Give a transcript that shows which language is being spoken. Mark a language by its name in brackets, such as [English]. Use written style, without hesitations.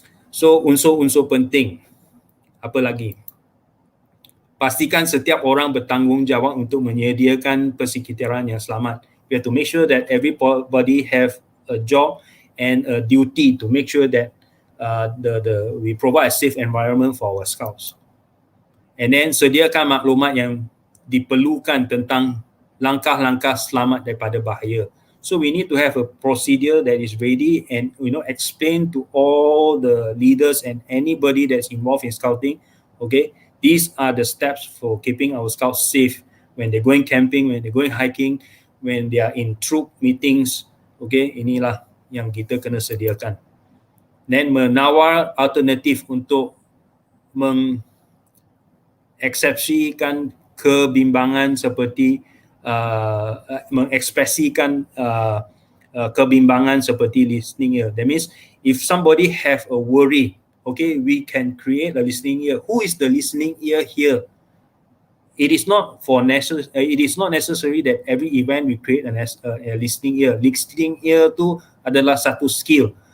[Malay] So unsur-unsur penting, apa lagi? Pastikan setiap orang bertanggungjawab untuk menyediakan persekitaran yang selamat. [English] We have to make sure that everybody have a job and a duty to make sure that we provide a safe environment for our scouts. And then [Malay] sediakan maklumat yang diperlukan tentang langkah-langkah selamat daripada bahaya. [English] So we need to have a procedure that is ready and explain to all the leaders and anybody that's involved in scouting, okay, These are the steps for keeping our scouts safe when they're going camping, when they're going hiking, when they are in troop meetings. [Malay] Okay, inilah yang kita kena sediakan. [English] Then [Malay] menawar alternatif untuk mengekspresikan kebimbangan seperti [English] mengekspresikan kebimbangan seperti listening ear. That means if somebody have a worry, okay, we can create a listening ear. Who is the listening ear here? It is not necessary that every event we create a listening ear. [Malay] Listening ear tu adalah satu skill.